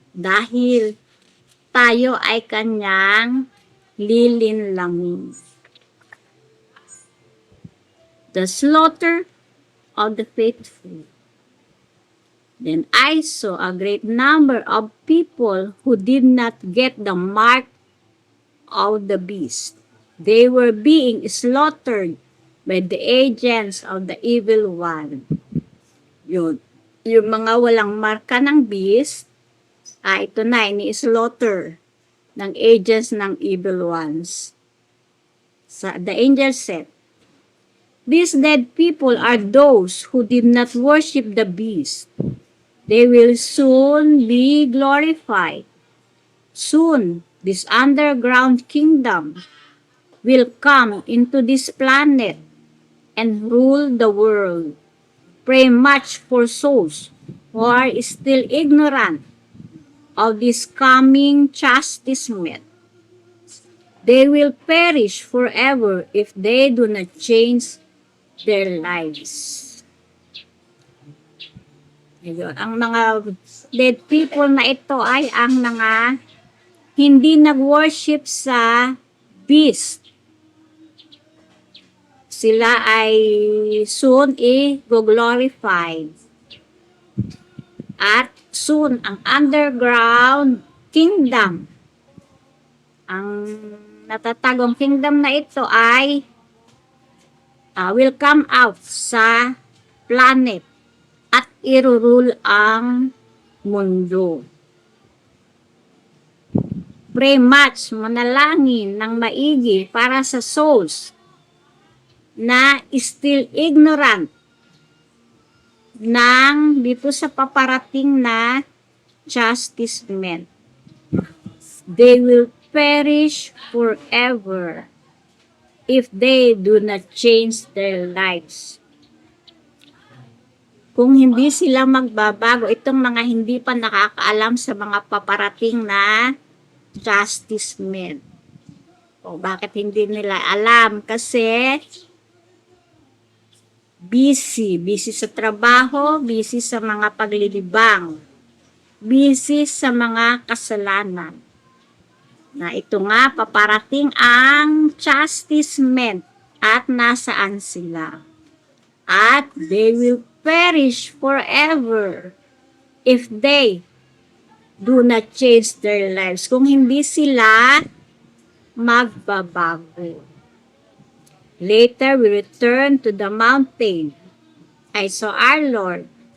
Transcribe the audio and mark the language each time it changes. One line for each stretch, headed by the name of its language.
Filipino: Dahil tayo ay kanyang lilinlangin.
English: The slaughter of the faithful. Then I saw a great number of people who did not get the mark of the beast. They were being slaughtered by the agents of the evil one.
Filipino: Yun. Yung mga walang marka ng beast, ito na, ini-slaughter ng agents ng evil ones.
English: The angel said, "These dead people are those who did not worship the beast. They will soon be glorified. Soon, this underground kingdom will come into this planet and rule the world. Pray much for souls who are still ignorant of this coming chastisement. They will perish forever if they do not change their lives."
Filipino: Ayun. Ang mga dead people na ito ay ang mga hindi nag-worship sa beast. Sila ay soon i-glorified. At soon, ang underground kingdom, ang natatagong kingdom na ito ay
English: will come out
Filipino: sa planet at irurule ang mundo.
English: Pray much,
Filipino: manalangin ng maigi para sa souls na still ignorant ng dito sa paparating na chastisement.
English: They will perish forever if they do not change their lives.
Filipino: Kung hindi sila magbabago, itong mga hindi pa nakakaalam sa mga paparating na chastisement. O bakit hindi nila alam? Kasi busy sa trabaho, busy sa mga paglilibang, busy sa mga kasalanan. Na ito nga, paparating ang chastisement at nasaan sila.
English: At they will perish forever if they do not change their lives.
Filipino: Kung hindi sila magbabago.
English: Later, we return to the mountain. I saw our Lord.